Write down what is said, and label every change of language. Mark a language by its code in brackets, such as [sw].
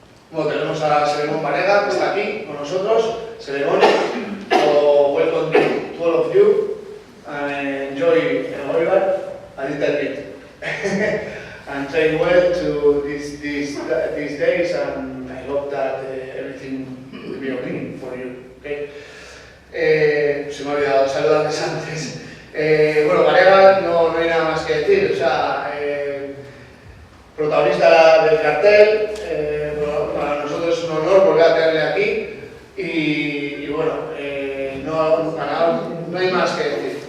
[es] Bueno, tenemos a Selemón Varega, que está aquí con nosotros. [en] Selemón, welcome to all of you and enjoy Oibar a little bit. And train well to these days, and I hope that everything will be okay for you. Okay? [es] Se me ha olvidado saludarles antes. Bueno, Varega no hay nada más que decir, o sea, protagonista del cartel. Para nosotros es un honor volver a tenerle aquí y bueno, no hay más que decir.